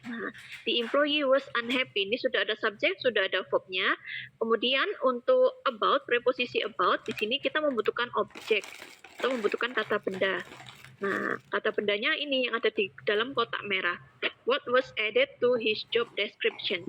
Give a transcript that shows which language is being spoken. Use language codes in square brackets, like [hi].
[en] Nah, the employee was unhappy. [id] Ini sudah ada subjek, sudah ada verbnya. Kemudian untuk about, preposisi about, di sini kita membutuhkan objek. Kita membutuhkan kata benda. Nah, kata bendanya ini yang ada di dalam kotak merah. [en] What was added to his job description?